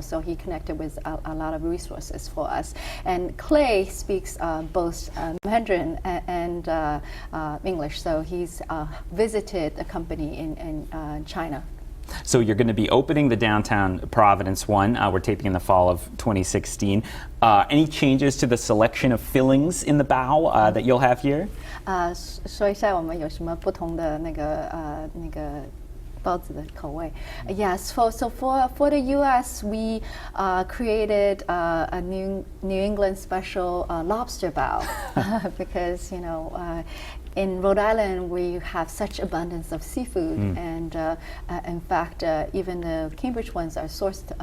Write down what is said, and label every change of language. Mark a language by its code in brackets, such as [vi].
[en] So he connected with a lot of resources for us. And Clay speaks both Mandarin and English, so he's visited a company in China. So you're going to be opening the downtown Providence one. We're taping in the fall of 2016. Any changes to the selection of fillings in the bao that you'll have here? [zh] 说一下我们有什么不同的那个包子的口味. [en] Yes, so for the U.S., we created a New England special lobster bao because in Rhode Island, we have such abundance of seafood, and in fact, even the Cambridge ones are sourced.